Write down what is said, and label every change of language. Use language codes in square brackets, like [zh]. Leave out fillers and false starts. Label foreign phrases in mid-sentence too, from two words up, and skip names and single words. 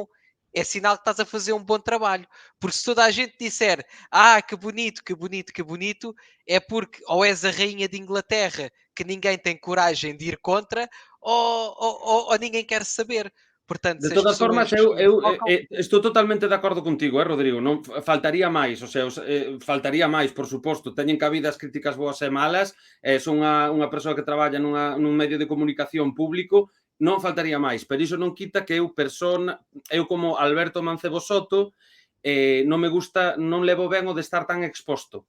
[pt] É sinal que estás a fazer um bom trabalho. Porque se toda a gente disser que bonito, que bonito, que bonito, é porque ou és a rainha de Inglaterra que ninguém tem coragem de ir contra, ou ninguém quer saber. Portanto, [gl] De [pt] se as [gl] todas formas, [pt] pessoas focam... [gl] estou totalmente de acordo contigo, Rodrigo? Non faltaría máis, [es] o sea, [gl] faltaría máis, por suposto. Teñen cabida as críticas boas e malas, son unha persoa que traballa nun medio de comunicación público, non faltaría máis, pero iso non quita que eu como Alberto Mancebo Soto, non me gusta, non levo ben o de estar tan exposto.